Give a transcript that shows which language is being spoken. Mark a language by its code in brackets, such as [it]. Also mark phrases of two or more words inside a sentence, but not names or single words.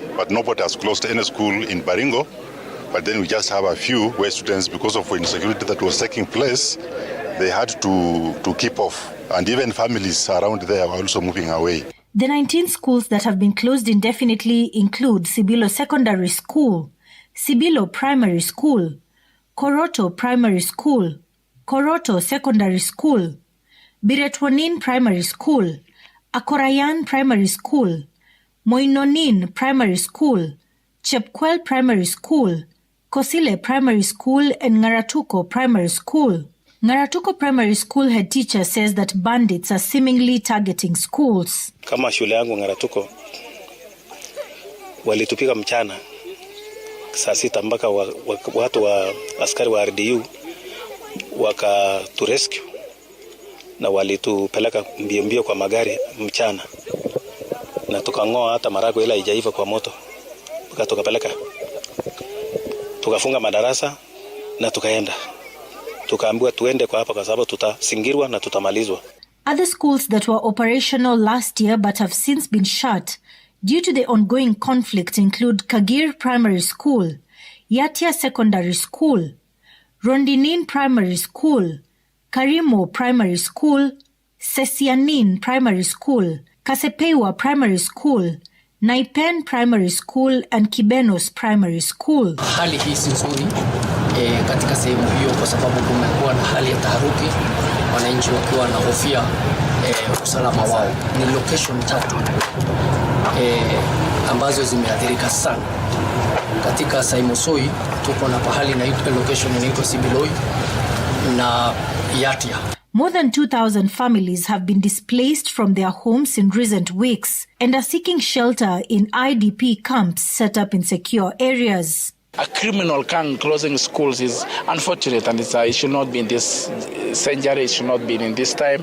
[en] But nobody has closed any school in Baringo. But then we just have a few where students, because of insecurity that was taking place, they had to keep off. And even families around there are also moving away. The 19 schools that have been closed indefinitely include Sibilo Secondary School, Sibilo Primary School, Koroto Primary School, Koroto Secondary School, Biretwanin Primary School, Akorayan Primary School, Moinonin Primary School, Chepkwel Primary School, Kosile Primary School, and Ngaratuko Primary School. Ngaratuko Primary School head teacher says that bandits are seemingly targeting schools. [sw] Kama shule yangu Ngaratuko, walitupiga mchana saa 6 mpaka watu wa askari wa RDU wakaturescue na walitupeleka mbio kwa magari mchana, na tukang'oa hata marago ila haijaiva kwa moto, tukapeleka, tukafunga madarasa na tukaenda, tukaambiwa tuende kwa hapa kwa sababu tutasingirwa na tutamalizwa. [en] Other schools that were operational last year but have since been shut due to the ongoing conflict include Kagir Primary School, Yatia Secondary School, Rondinin Primary School, Karimo Primary School, Sesianin Primary School, Kasepewa Primary School, Naipen Primary School, and Kibenos Primary School. [sw] Hali hii si nzuri katika sehemu hiyo kwa sababu kumekuwa na hali ya taharuki, wananchi wakiwa wanahofia usalama wao. Ni location 3 ambazo zimeathirika sana. Katika Saimosoi tuko na pahali na location inaitwa Sibiloi na Yatia. [en] More than 2,000 families have been displaced from their homes in recent weeks and are seeking shelter in IDP camps set up in secure areas. A criminal gang closing schools is unfortunate, and it should not be in this century, it should not be in this time.